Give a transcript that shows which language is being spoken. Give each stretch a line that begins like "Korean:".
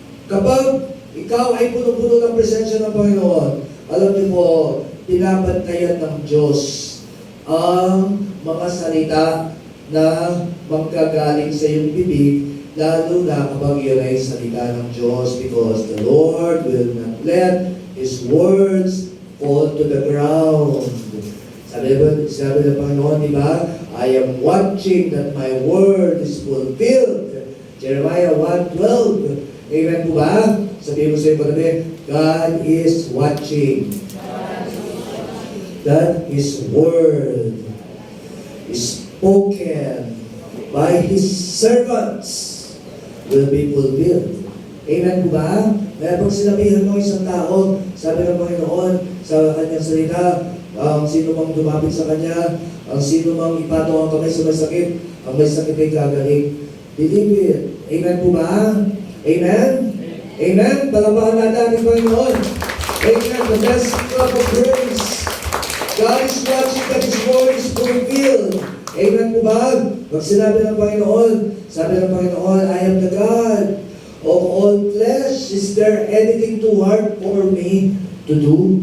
Filipino: Kapag ikaw ay puno-puno ng presensya ng Panginoon, alam niyo po, pinabantayan ng Diyos ang mga salita na magkagaling sa iyong bibig, lalo na kapag iyon ay salita ng Diyos,
English: because the Lord will not let His words fall to the ground.
Filipino: Sabi ng Panginoon, di ba?
English: I am watching that my word is fulfilled. Jeremiah 1:12. Amen
Filipino: po ba? Sabihin mo sa iyo katabi,
English: God is watching. That His word is spoken by His servants will be fulfilled.
Filipino: Amen po ba? Kaya pag sinabihan mo isang tao, sabi ng Panginoon sa kanyang salita, ang sino mang dumapit sa Kanya, ang sino mang ipataw ang kamay sa may sakit, ang may sakit ay gagaling.
English: Believe it. Amen
Filipino: po ba?
English: Amen? Amen?
Filipino: Palapakan natin ang Panginoon.
English: Amen. The best cup of praise. God is watching that His word is fulfilled. Amen
Filipino: po ba? Pag sinabi ng Panginoon, sabi ng Panginoon,
English: I am the God of all flesh. Is there anything too hard for me to do?